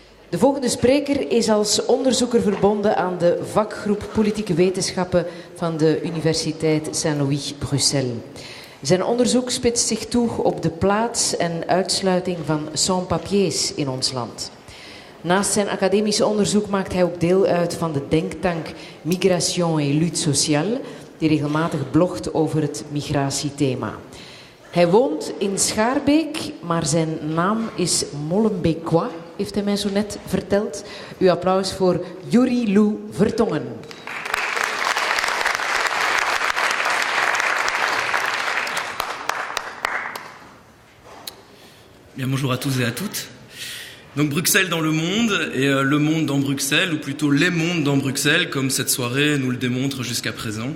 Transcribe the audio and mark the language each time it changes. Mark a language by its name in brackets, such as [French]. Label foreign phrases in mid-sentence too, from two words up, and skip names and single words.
[Dutch] De volgende spreker is als onderzoeker verbonden aan de vakgroep Politieke Wetenschappen van de Universiteit Saint-Louis, Bruxelles. Zijn onderzoek spitst zich toe op de plaats en uitsluiting van sans-papiers in ons land. Naast zijn academisch onderzoek maakt hij ook deel uit van de denktank Migration et Lutte Sociale, die regelmatig blogt over het migratiethema. Hij woont in Schaarbeek, maar zijn naam is Molenbeekois, heeft hij mij zo net verteld. Uw applaus voor Yuri Lou Vertongen. [French] Bien, bonjour à tous et à toutes. Donc Bruxelles dans le monde et le monde dans Bruxelles, ou plutôt les mondes dans Bruxelles, comme cette soirée nous le démontre jusqu'à présent.